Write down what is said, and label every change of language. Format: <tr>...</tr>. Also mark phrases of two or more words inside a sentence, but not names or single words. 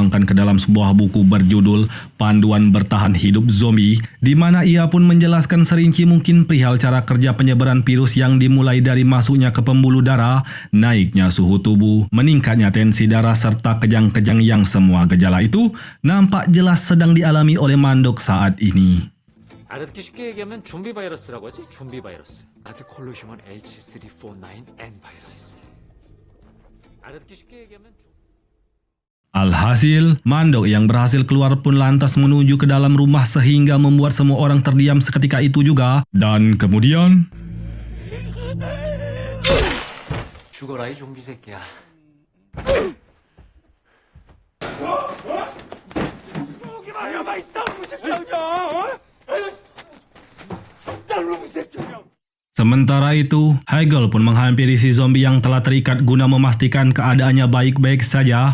<id>ke dalam sebuah buku berjudul Panduan Bertahan Hidup Zombie, di mana ia pun menjelaskan serinci mungkin perihal cara kerja penyebaran virus yang dimulai dari masuknya ke pembuluh darah, naiknya suhu tubuh, meningkatnya tensi darah serta kejang-kejang yang semua gejala itu nampak jelas sedang dialami oleh Mandok saat ini.</id> <ko>알아듣기 쉽게 얘기하면 좀비 바이러스라고 하지? 좀비 바이러스. 아드콜로시몬 H349N 바이러스. 알아듣기 쉽게 얘기하면</ko> <id>Alhasil, Mandok yang berhasil keluar pun lantas menuju ke dalam rumah sehingga membuat semua orang terdiam seketika itu juga. Dan kemudian...</id> <ko>죽어라 이 좀비 새끼야.</ko> <id>Sementara itu, Haigol pun menghampiri si zombie yang telah terikat guna memastikan keadaannya baik-baik saja.</id>